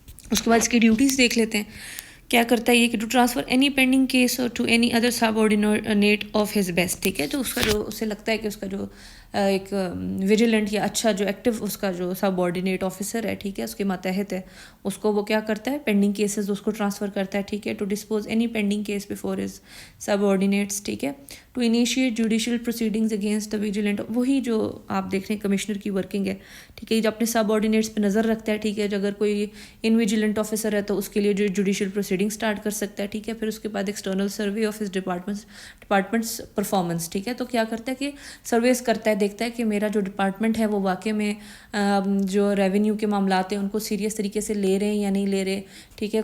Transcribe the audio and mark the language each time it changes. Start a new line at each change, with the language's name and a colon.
Urdu: اس کے بعد اس کی ڈیوٹیز دیکھ لیتے ہیں. کیا کرتا ہے یہ کہ
English: To transfer any pending case اور to any other subordinate of his best.
Urdu: ٹھیک ہے. تو اس کا جو اسے لگتا ہے کہ اس کا جو ایک ویجیلنٹ یا اچھا جو ایکٹیو اس کا جو سب آرڈینیٹ آفیسر ہے، ٹھیک ہے، اس کے ماتحت ہے، اس کو وہ کیا کرتا ہے، پینڈنگ کیسز اس کو ٹرانسفر کرتا ہے. ٹھیک ہے.
English: To dispose any pending case before his subordinates. ٹھیک ہے. To initiate judicial proceedings against the vigilant.
Urdu: وہی جو آپ دیکھ رہے ہیں کمشنر کی ورکنگ ہے. ٹھیک ہے. جو اپنے سب آرڈینیٹس پہ نظر رکھتا ہے. ٹھیک ہے. جو اگر کوئی ان ویجیلنٹ آفیسر ہے تو اس کے لیے جو جوڈیشل پروسیڈنگ اسٹارٹ کر سکتا ہے. ٹھیک ہے. پھر اس کے بعد
English: External survey of his departments performance.
Urdu: ٹھیک ہے. تو کیا کرتا ہے کہ سرویز کرتا ہے، دیکھتا ہے کہ میرا جو ڈپارٹمنٹ ہے وہ واقع میں جو ریونیو کے معاملات ہیں ان کو سیریس طریقے سے لے رہے ہیں یا نہیں لے رہے. ٹھیک ہے.